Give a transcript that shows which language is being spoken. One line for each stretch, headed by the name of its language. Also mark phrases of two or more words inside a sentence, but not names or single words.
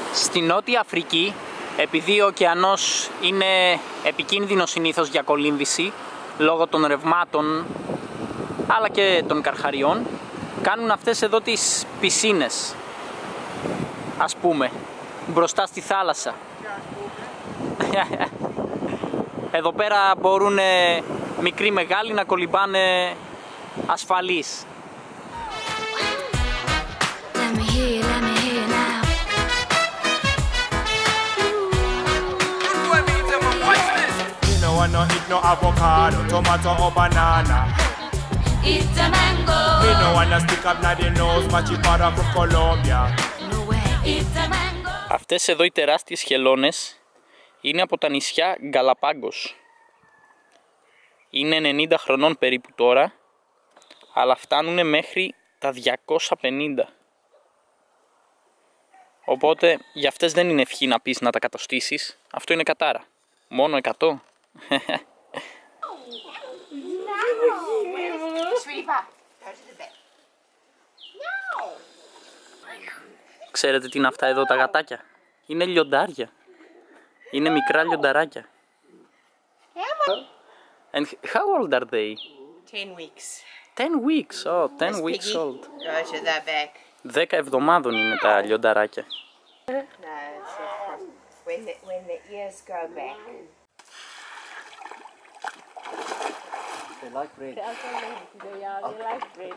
Greek: Στη Νότια Αφρική, επειδή ο ωκεανός είναι επικίνδυνος συνήθως για κολύμβηση λόγω των ρευμάτων αλλά και των καρχαριών, κάνουν αυτές εδώ τις πισίνες, ας πούμε, μπροστά στη θάλασσα. Εδώ πέρα μπορούν μικροί μεγάλοι να κολυμπάνε ασφαλείς.
English: No eat no avocado, tomato or banana. It's a mango. Me no wanna stick up na the nose, machipara from Colombia. No way. It's a mango.
Greek: Αυτές εδώ οι τεράστιες χελώνες είναι από τα νησιά Γκαλαπάγκος. Είναι 90 χρονών περίπου τώρα, αλλά φτάνουν μέχρι τα 250. Οπότε για αυτές δεν είναι ευχή να πεις να τα κατοστήσεις, αυτό είναι κατάρα. Μόνο 100. Ξέρετε τι είναι αυτά εδώ τα γατάκια? Είναι λιοντάρια. Είναι μικρά λιονταράκια.
English: And how old are they? 10 weeks. 10 weeks. Oh, 10 weeks Piggy. old. Go to the back.
Greek: 10 εβδομάδων είναι τα λιονταράκια.
English: No, it's when the ears go back. They like bread. Yeah, they like bread.